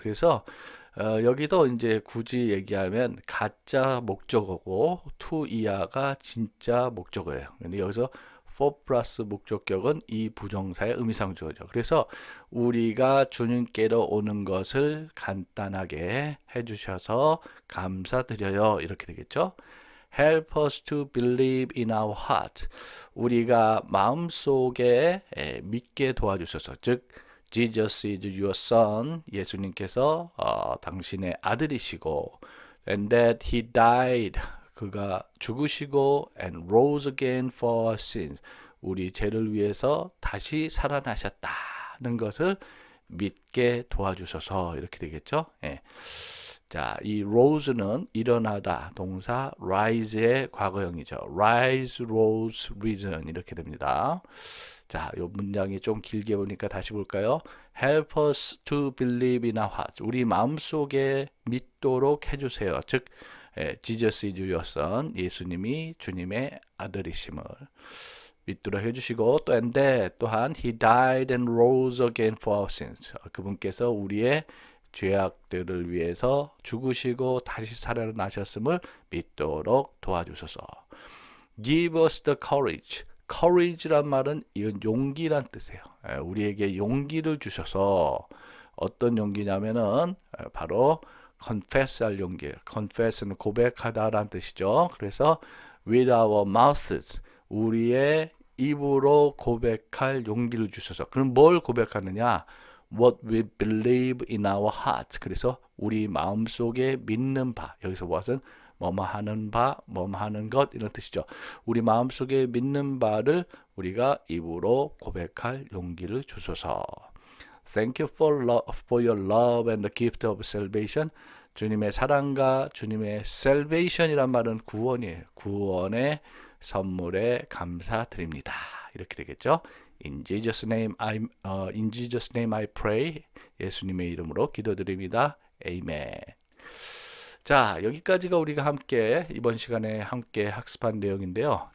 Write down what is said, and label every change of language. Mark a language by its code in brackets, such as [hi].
[ko] 그래서 여기도 이제 굳이 얘기하면 가짜 목적어고 to 이하가 진짜 목적어예요. 근데 여기서 for 플러스 목적격은 이 부정사의 의미상주어죠. 그래서 우리가 주님께로 오는 것을 간단하게 해주셔서 감사드려요. 이렇게 되겠죠. [en] Help us to believe in our heart. [ko] 우리가 마음속에 믿게 도와주셔서 즉 [en] Jesus is your son. [ko] 예수님께서 당신의 아들이시고 [en] and that he died. [ko] 그가 죽으시고 [en] and rose again for our sins. [ko] 우리 죄를 위해서 다시 살아나셨다는 것을 믿게 도와주셔서 이렇게 되겠죠. 예. 자, 이 rose는 일어나다 동사 rise의 과거형이죠. rise, rose, risen 이렇게 됩니다. 자, 이 문장이 좀 길게 보니까 다시 볼까요? [en] Help us to believe in our heart. [ko] 우리 마음속에 믿도록 해주세요. [en] 즉 Jesus is your son. [ko] 예수님이 주님의 아들이심을 믿도록 해주시고 또 [en] and that [ko] 또한 [en] he died and rose again for our sins. [ko] 그분께서 우리의 죄악들을 위해서 죽으시고 다시 살아나셨음을 믿도록 도와주소서. [en] Give us the courage. [ko] courage란 말은 이건 용기란 뜻이에요. 우리에게 용기를 주셔서 어떤 용기냐면은 바로 confess 할 용기. confess는 고백하다라는 뜻이죠. 그래서 [en] with our mouths [ko] 우리의 입으로 고백할 용기를 주셔서. 그럼 뭘 고백하느냐? [en] What we believe in our heart. [ko] 그래서 우리 마음속에 믿는 바. 여기서 무엇은 뭐뭐 하는 바, 뭐뭐 하는 것 이런 뜻이죠. 우리 마음속에 믿는 바를 우리가 입으로 고백할 용기를 주소서. [en] Thank you for your love and the gift of salvation. [ko] 주님의 사랑과 주님의 salvation이란 말은 구원이에요. 구원의 선물에 감사드립니다. 이렇게 되겠죠. [en] In Jesus' name I pray. [ko] 예수님의 이름으로 기도드립니다. 아멘. 자, 여기까지가 우리가 함께 이번 시간에 함께 학습한 내용인데요.